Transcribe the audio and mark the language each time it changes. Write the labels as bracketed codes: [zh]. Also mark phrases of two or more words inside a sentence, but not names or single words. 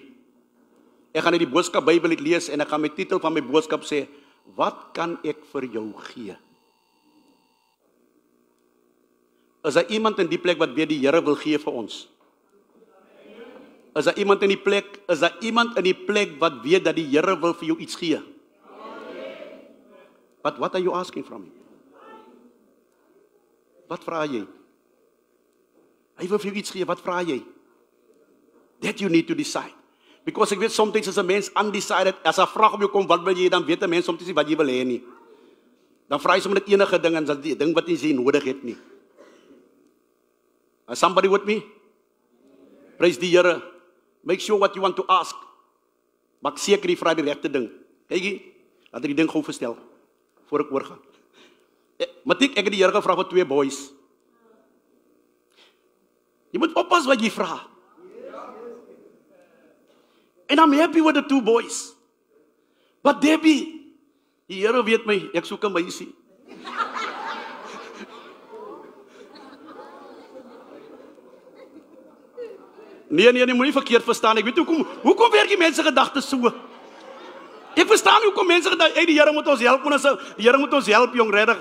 [af] Ek gaan uit die boodskap Bybel lees, en ek gaan my titel van my boodskap sê, wat kan ek vir jou gee? Is daar iemand in die plek wat weet die Here wil gee vir ons? Is daar iemand in die plek, wat weet dat die Here wil vir jou iets gee? [en] But what are you asking from him? [af] Wat vra jy? Hy wil vir jou iets gee, wat vra jy? [en] That you need to decide. [af] Because ek weet, sometimes is 'n mens undecided, as 'n vraag op jou kom, wat wil jy, dan weet 'n mens sometimes nie wat jy wil hê nie. Dan vra jy sommer net enige ding, en dat die ding wat jy nodig het nie. [en] Is somebody with me? Praise [af] die Here. [en] Make sure what you want to ask. [af] Maak seker jy vra die regte ding. Kykie, laat ek die ding gou verstel, voor ek oorgaan. Matriek, ek het die Here gevra vir 2 boys. Jy moet oppas wat jy vra. [en] And I'm happy with the 2 boys. [af] But Debbie, die Here weet my, ek soek 'n meisie. Nee, moenie verkeerd verstaan. Ek weet hoekom werk die mense gedagtes so? Ek verstaan hoekom mense gedagtes, die Here moet ons help, die Here moet ons help, jong, regtig.